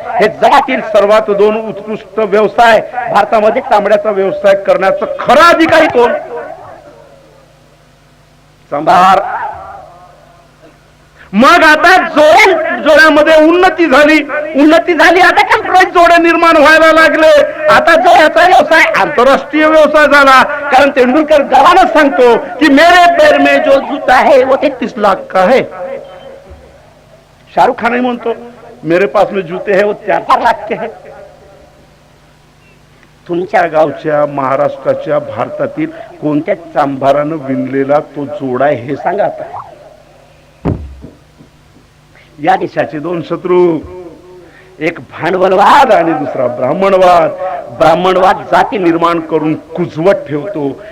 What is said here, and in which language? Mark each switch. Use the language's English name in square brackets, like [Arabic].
[Marathi] हे जगातील सर्वात दोन उत्कृष्ट व्यवसाय. भारतामध्ये चामड्याचा व्यवसाय करण्याचं खरं अधिकारी कोण? चांभार. मग आता जोड्यामध्ये उन्नती झाली, आता कंप्युटर जोडे निर्माण व्हायला लागले. आता जोड्याचा व्यवसाय आंतरराष्ट्रीय व्यवसाय झाला. कारण तेंडुलकर गर्वानं सांगतो की [Hindi] मेरे पैर में जो जूता है वो 33 लाख का है. शाहरुख खान म्हणतो मेरे पास में जूते हैं वो 4 लाख के हैं. [Marathi] तुमच्या गावच्या, महाराष्ट्राच्या, भारतातील कोणत्या चांभारानं विणलेला तो जोडा आहे हे सांगा. आता या देशाचे दोन शत्रू, एक भांडवलवाद आणि दुसरा ब्राह्मणवाद. ब्राह्मणवाद जाती निर्माण करून कुजवत ठेवतो,